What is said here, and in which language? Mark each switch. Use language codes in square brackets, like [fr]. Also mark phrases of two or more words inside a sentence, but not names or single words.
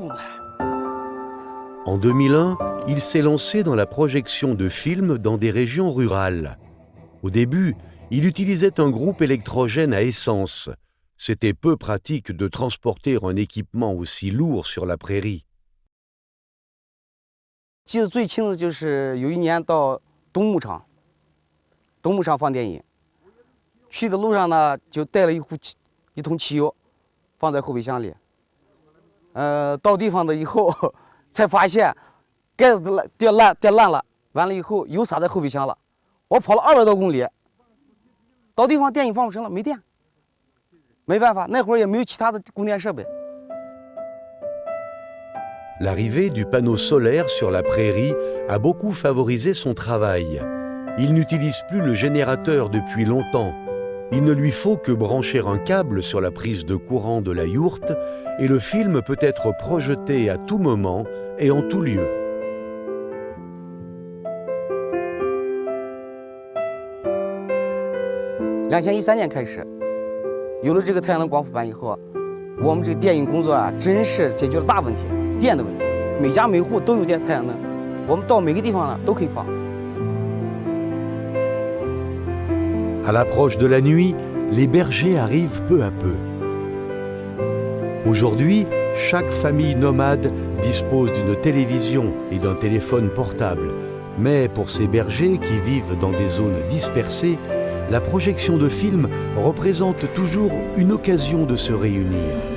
[fr] En 2001, il s'est lancé dans la projection de films dans des régions rurales. Au début, il utilisait un groupe électrogène à essence. C'était peu pratique de transporter un équipement aussi lourd sur la prairie. [zh] 记得最清楚就是有一年到东牧场放电影，去的路上呢就带了一桶汽油，放在后备箱里。到地方了以后才发现盖子掉烂了，完了以后油洒在后备箱了。我跑了200多公里，到地方电影放不成了，没电，没办法，那会儿也没有其他的供电设备。 [fr] L'arrivée du panneau solaire sur la prairie a beaucoup favorisé son travail. Il n'utilise plus le générateur depuis longtemps. Il ne lui faut que brancher un câble sur la prise de courant de la yourte et le film peut être projeté à tout moment et en tout lieu. [zh] En 2013 年开始，有了这个太阳能光伏板以后，我们这个电影工作啊，真是解决了大问题，电的问题。每家每户都有电太阳能，我们到每个地方呢都可以放。 [fr] À l'approche de la nuit, les bergers arrivent peu à peu. Aujourd'hui, chaque famille nomade dispose d'une télévision et d'un téléphone portable. Mais pour ces bergers qui vivent dans des zones dispersées, la projection de films représente toujours une occasion de se réunir.